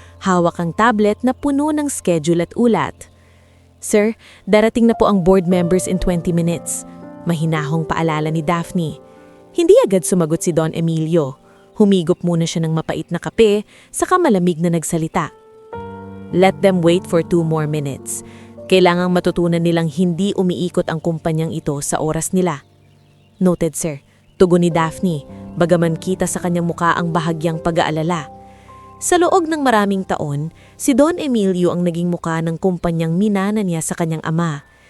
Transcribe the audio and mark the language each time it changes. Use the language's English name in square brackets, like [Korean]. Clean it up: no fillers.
[Filipino] Hawak ang tablet na puno ng schedule at ulat. "Sir, darating na po ang board members [English] in 20 minutes. [Filipino] Mahinahong paalala ni Daphne. Hindi agad sumagot si Don Emilio. Humigop muna siya ng mapait na kape, saka malamig na nagsalita. [English] "Let them wait for 2 more minutes. [Filipino] Kailangang matutunan nilang hindi umiikot ang kumpanyang ito sa oras nila." [English] "Noted, sir." [Filipino] Tugon ni Daphne, bagaman kita sa kanyang muka ang bahagyang pag-aalala. Sa loob ng maraming taon, si Don Emilio ang naging muka ng kumpanyang minana niya sa kanyang ama.